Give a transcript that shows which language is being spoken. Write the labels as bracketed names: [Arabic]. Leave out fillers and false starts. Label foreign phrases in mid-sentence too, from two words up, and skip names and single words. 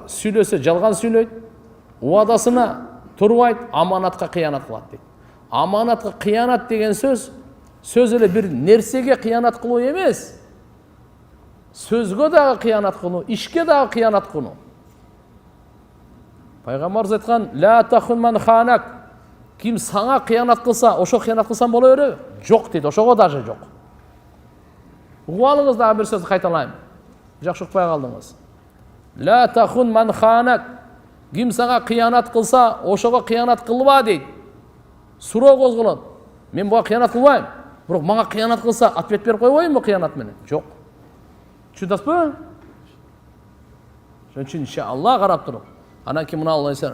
[Kyrgyz] Сүйлөсө жалган сүйлөйт, уадасына турбайт, аманатка кыянат кылат дейт. Аманатка кыянат деген сөз эле бир нерсеге кыянат кылуу эмес. Сөзгө дагы кыянат кылуу, ишке дагы кыянат кылуу. Пайгамбарыбыз айткан: [Arabic] "لا تخن من خانك." [Kyrgyz] Ким саңа кыянат кылса, ошо кыянат кылсам боло береби? Жок дейт, ошого даже жок. Угуп алыңыз, дагы бир сөздү кайталайм. Жакшы укпай калдыңыз. [Arabic] لا تخن من خانك. [Kyrgyz] Ким сага кыянат кылса, ошого кыянат кылба дейт. Суроо козголот. Мен буга кыянат кылбайм. Бирок мага кыянат кылса, ответ берип койбоймунбу кыянат менен? Жок. Түшүнөсүзбү? Ошон үчүн иншалла карап туруп. Анан кийин мына алайсың.